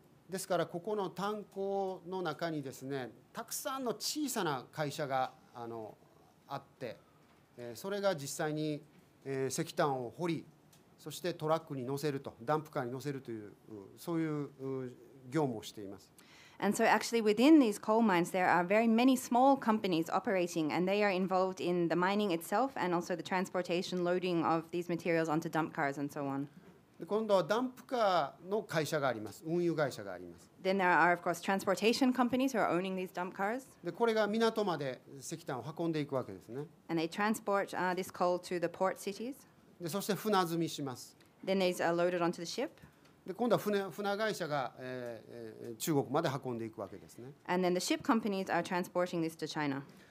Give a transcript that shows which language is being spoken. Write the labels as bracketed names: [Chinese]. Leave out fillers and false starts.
[Japanese] ですからここの炭鉱の中にですね、たくさんの小さな会社があって、それが実際に石炭を掘り、そしてトラックに乗せると、ダンプカーに乗せるというそういう業務をしています。 [English] And so actually within these coal mines there are very many small companies operating and they are involved in the mining itself and also the transportation, loading of these materials onto dump cars and so on. [Japanese] 今度はダンプカーの会社があります。運輸会社があります。 [English] Then there are of course transportation companies who are owning these dump cars. [Japanese] でこれが港まで石炭を運んでいくわけですね。 [English] And they transport this coal to the port cities. [Japanese] でそして船積みします。 [English] Then these are loaded onto the ship. [Japanese] で今度は船会社が、中国まで運んでいくわけですね。 [English] And then the ship companies are transporting this to China.